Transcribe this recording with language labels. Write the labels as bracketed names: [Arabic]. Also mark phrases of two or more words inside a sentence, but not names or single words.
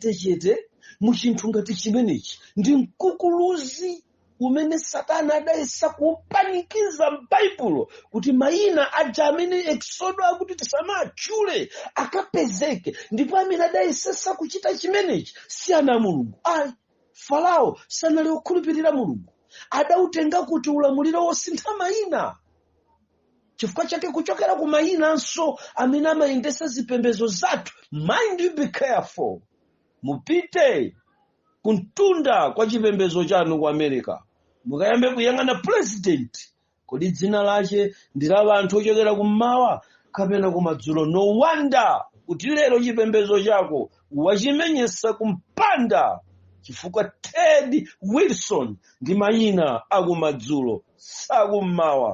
[Nyanja] Ndikachetechete muchinthu ngati chimenechi ndi mkukuluzi umene Satana adayesa kupanikiza m'Baibulo kuti mayina aja amene Exodo akuti tisamatchule akapezeke, ndipo amene adayesesa kuchita chimenechi si ana a Mulungu. Ayi, Farao sanali okhulupirira Mulungu, adautenga kuti ulamuliro wosintha mayina. Chifukwa chake kuchokera ku mayinanso amene amayendesa zipembedzo zathu, [English] mind you be careful. [Nyanja] Mupite kuntunda kwa chipembedzo chanu ku America, mukayambe kuyang'ana president, kodi dzina lache ndi la anthu ochokera kummawa kapena kumadzulo. [English] No wonder [Nyanja] kuti lero chipembedzo chako wachimenyesa kumpanda, chifukwa Ted Wilson ndi mayina akumadzulo sakummawa.